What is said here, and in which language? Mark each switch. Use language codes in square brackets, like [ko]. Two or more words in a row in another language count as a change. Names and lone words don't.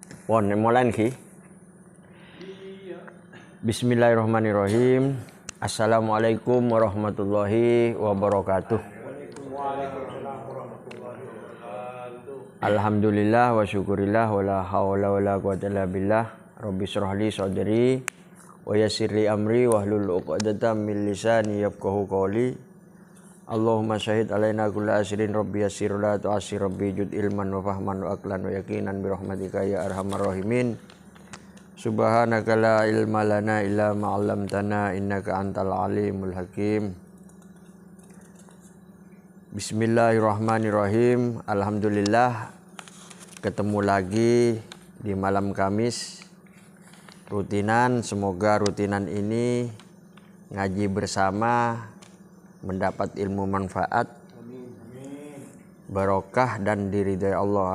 [jv] Pon mulai ki. [ar] بسم الله الرحمن الرحيم. السلام عليكم ورحمة الله وبركاته. الحمد لله والشكر لله ولا حول ولا قوة إلا بالله. رب اشرح لي صدري ويسر لي أمري واحلل عقدة من لساني يفقهوا قولي. اللهم شاهد علينا كل عسر رب يسر لا تعسر رب جد علما وفهما وعقلا ويقينا برحمتك يا أرحم الراحمين. سبحانك لا علم لنا إلا ما علمتنا إنك أنت العليم الحكيم. بسم الله الرحمن الرحيم. [id] Alhamdulillah ketemu lagi di malam Kamis rutinan. Semoga rutinan ini ngaji bersama mendapat ilmu manfaat, barokah dan diridhai Allah.